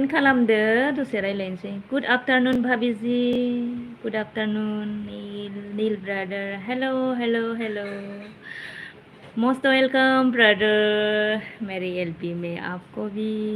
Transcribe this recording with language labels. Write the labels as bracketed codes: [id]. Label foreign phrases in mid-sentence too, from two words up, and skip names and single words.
[brx] खालामदो दसे रायलायनोसै [en] good afternoon bhabhiji good afternoon Neel brother hello most welcome brother [hi] मेरे एलपी में आपको भी